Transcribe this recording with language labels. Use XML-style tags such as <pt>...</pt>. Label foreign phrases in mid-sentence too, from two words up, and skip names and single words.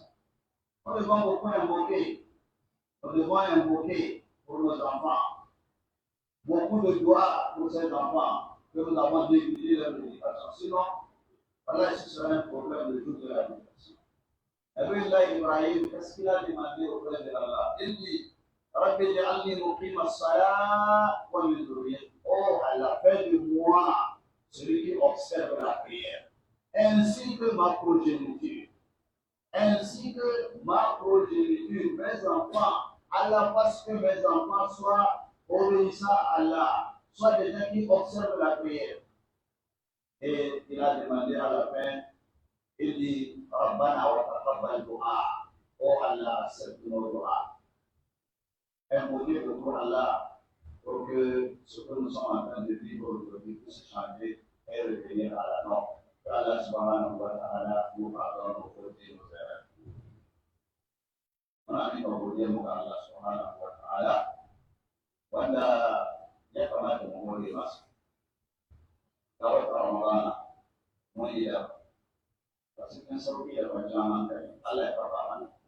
<fr>Nous devons beaucoup invoquer. Nous devons invoquer pour nos enfants. Beaucoup de joie pour ces enfants que nous avons négligé leur éducation. Sinon, voilà, ce sera un problème de toute la éducation.</fr> <ar>Nabi Allah</ar> <fr>Ibrahim, qu'est-ce qu'il a demandé auprès de Allah? Il dit,</fr> <ar>رب اجعلني مقيم الصلاة ومن ذريتي.</ar> <fr>Oh Allah, fais de moi celui qui observe la prière, ainsi que ma progéniture. Ainsi que ma progéniture, mes enfants, Allah fasse que mes enfants soient obéissants à Allah, soient des gens qui observent la prière. Et il a demandé à la fin, il dit,</fr> <ar>ربنا وتقبل دعاء.</ar> <fr>Oh Allah, accepte nos doigts. Invoquer pour Allah pour que ce que nous sommes en train de vivre aujourd'hui puisse changer et revenir à la norme. Que</fr> <ar>Allah subhanahu wa ta'ala</ar> <fr>nous pardonne nos fautes et nos erreurs.</fr> <ha>Muna miƙa godiyar mu ga</ha> <ar>Allah subhanahu wa ta'ala</ar> <ha>wanda ya kamata mu gode masa. Ga wata Ramadana mun yi da cikin sauƙi da kwanciyar hankali Allah ya karɓa mana.</ha>